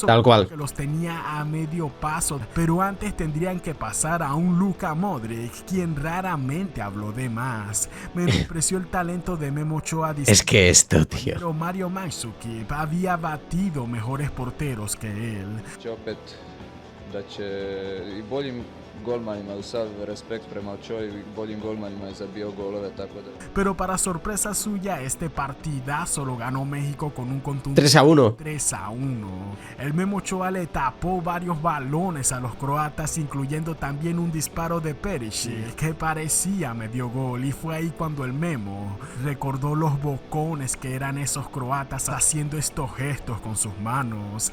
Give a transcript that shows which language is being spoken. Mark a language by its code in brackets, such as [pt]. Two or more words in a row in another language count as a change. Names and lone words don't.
[es] Tal cual. que los tenía a medio paso, pero antes tendrían que pasar a un Luka Modric, quien raramente habló de más. Menospreció el talento de Memo Ochoa. Es que esto, tío. Pero Mario Mandzukic había batido mejores porteros que él. [hr] Opet da će i boljim golmanima, uz sav respekt prema Ochoa i boljim golmanima je zabio golove, tako da... [es] Pero para sorpresa suya, este partidazo lo ganó México con un contundente 3-1. 3-1. El Memo Ochoa le tapó varios balones a los croatas, incluyendo también un disparo de Perisic que parecía medio gol, y fue ahí cuando el Memo recordó los bocones que eran esos croatas haciendo estos gestos con sus manos.